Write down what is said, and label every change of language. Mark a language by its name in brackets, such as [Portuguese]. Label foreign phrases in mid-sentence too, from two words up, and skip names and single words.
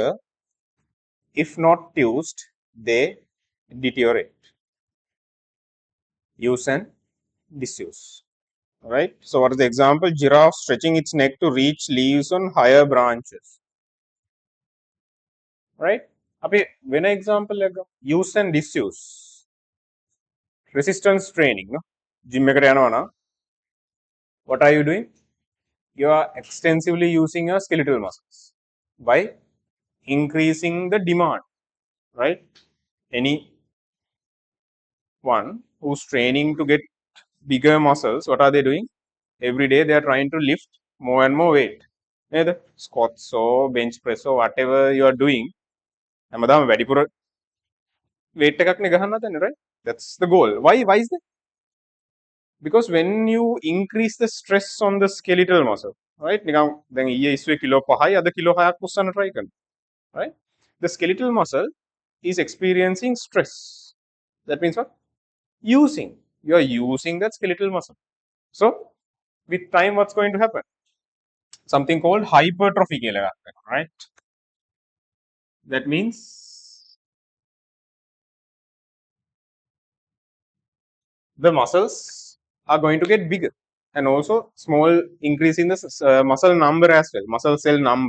[English] If not used, they deteriorate. Use and disuse. All right. So what is the example? Giraffe stretching its neck to reach leaves on higher branches. Right. [Sinhala] අපි වෙන [English] example එක use and disuse. Resistance training, no? Gym [Sinhala] එකට යනවා නම් [English] what are you doing? You are extensively using your skeletal muscles by increasing the demand, right? Anyone who's training to get bigger muscles, what are they doing? Every day they are trying to lift more and more weight. Either squats or bench press or whatever you are doing, [Sinhala] හැමදාම වැඩිපුර weight එකක් නේ ගහන්න හදන්නේ, [English] right? That's the goal. Why is that? Because when you increase the stress on the skeletal muscle, right? [Sinhala] නිකන් දැන් ඊයේ ඉස්සුවේ කිලෝ 5යි අද කිලෝ 6ක් උස්සන්න try කරනවා, [English] right? The skeletal muscle is experiencing stress. That means what? You are using that skeletal muscle. So with time what's going to happen? Something called hypertrophy, right? That means the muscles are going to get bigger, and also small increase in the muscle number as well, muscle cell number.